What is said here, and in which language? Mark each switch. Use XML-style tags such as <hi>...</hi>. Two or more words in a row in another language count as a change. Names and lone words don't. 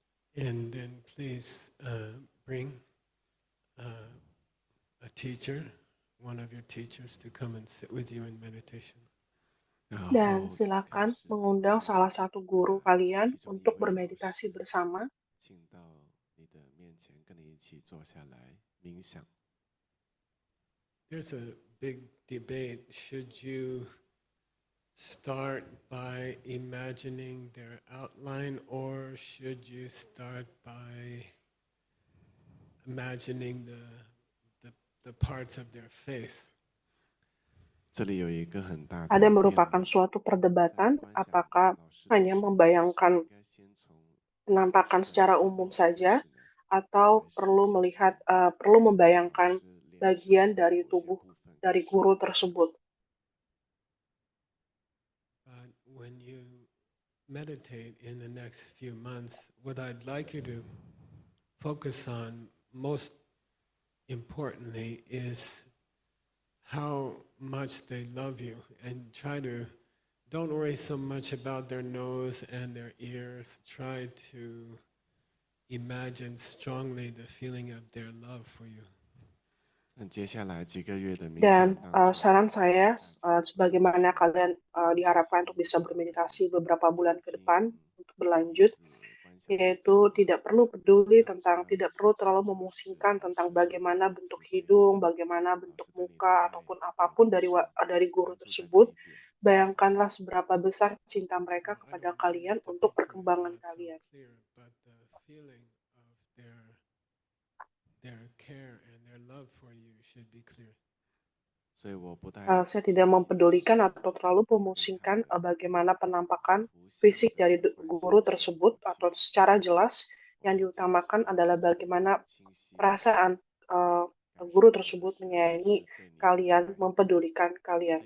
<en>And then please bring a teacher, one of your teachers, to come and sit with you in meditation.</en> <zh>然</zh> <id>Dan</id> <zh>后开</zh> <id>silakan</id> <zh>始</zh> <id>mengundang</id> <zh>请</zh> <id>salah satu guru kalian</id> <zh>其中一</zh> <id>untuk</id> <zh>位老师</zh> <id>bermeditasi bersama.</id> <zh>请到你的面前，跟你一起坐下来冥想。</zh> <en>There's a big debate. Should you start by imagining their outline, or should you start by imagining the parts of their face?</en> <zh>这里有一个很大的</zh> <id>Ada</id> <zh>辩</zh> <id>merupakan</id> <zh>论，</zh> <id>suatu</id> <zh>在</zh> <id>perdebatan</id> <zh>观想</zh> <id>apakah</id> <zh>老师的</zh> <id>hanya</id> <zh>时候，</zh> <id>membayangkan</id> <zh>应该先从</zh> <id>penampakan</id> <zh>的</zh> <id>secara</id> <zh>部</zh> <id>umum</id> <zh>分</zh> <id>saja</id> <zh>开始呢，</zh> <id>atau</id> <zh>还是</zh> <id>perlu</id> <zh>先</zh> <id>melihat</id> <zh>从</zh> <id>perlu</id> <zh>老</zh> <id>membayangkan</id> <zh>师脸上</zh> <id>bagian</id> <zh>的</zh> <id>dari</id> <zh>某些</zh> <id>tubuh</id> <zh>部分开</zh> <id>dari</id> <zh>始？</zh> <id>guru tersebut.</id> <en>But when you meditate in the next few months, what I'd like you to focus on most importantly is how much they love you, and try to don't worry so much about their nose and their ears. Try to imagine strongly the feeling of their love for you.</en> <zh>那接下来几个月的冥</zh> <id>Dan</id> <zh>想当中，</zh> <id>saran saya,</id> <zh>大家</zh> <id>sebagaimana kalian diharapkan untuk bisa bermeditasi beberapa bulan ke depan untuk berlanjut,</id> <zh>观想的</zh> <id>yaitu tidak perlu peduli tentang, tidak perlu terlalu memusingkan tentang bagaimana bentuk hidung, bagaimana bentuk muka, ataupun apapun dari guru</id> <zh>关注在这</zh> <id>tersebut.</id> <zh>一点。</zh> <id>Bayangkanlah seberapa besar cinta mereka</id> <en>So I</en> <id>kepada</id> <en>don't want</en> <id>kalian</id> <en>it to</en> <id>untuk</id> <en>become</en> <id>perkembangan</id> <en>not so</en> <id>kalian.</id> <en>clear, but the feeling of their care and their love for you should be clear.</en> <zh>所以我不太</zh> <id>Saya tidak mempedulikan atau terlalu memusingkan bagaimana penampakan fisik dari guru tersebut, atau secara jelas yang diutamakan adalah bagaimana perasaan guru tersebut menyayangi kalian, mempedulikan</id> <zh>这</zh> <id>kalian.</id>